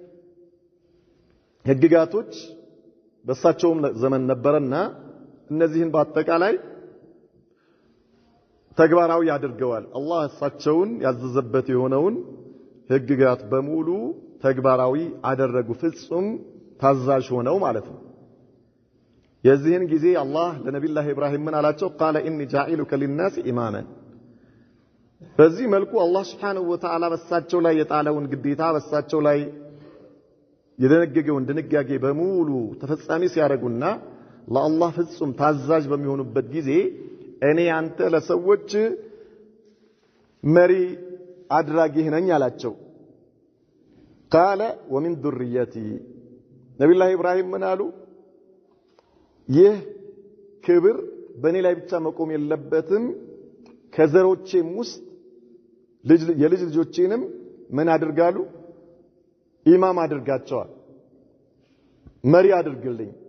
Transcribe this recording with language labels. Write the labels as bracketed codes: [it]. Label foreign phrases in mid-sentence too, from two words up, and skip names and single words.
[am] ህግጋቶች በእሳቸውም ዘመን ነበርና እነዚህን በአጠቃላይ ተግባራዊ ያድርገዋል አላህ እሳቸውን ያዘዘበት የሆነውን ህግጋት በሙሉ ተግባራዊ አደረጉ ፍጹም ታዛዥ ሆነው ማለት ነው የዚህን ጊዜ አላህ ለነብዩላህ ኢብራሂም ምን አላቸው [ar] قال اني جاعلك للناس اماما [am] በዚህ መልኩ አላህ [ar] سبحانه وتعالى [am] በሳቸው ላይ የጣለውን ግዴታ በሳቸው ላይ የደነገገውን ድንጋጌ በሙሉ ተፈጻሚ ሲያደርጉና ለአላህ ፍጹም ታዛዥ በሚሆኑበት ጊዜ እኔ አንተ ለሰዎች መሪ አድራጊህ ነኝ አላቸው [ar] قال ومن ذريتي [am] ነብዩላህ ኢብራሂም ምን አሉ ይህ ክብር በእኔ ላይ ብቻ መቆም የለበትም ከዘሮቼም ውስጥ የልጅ ልጆቼንም ምን አድርጋሉ ኢማም አድርጋቸዋል መሪ አድርግልኝ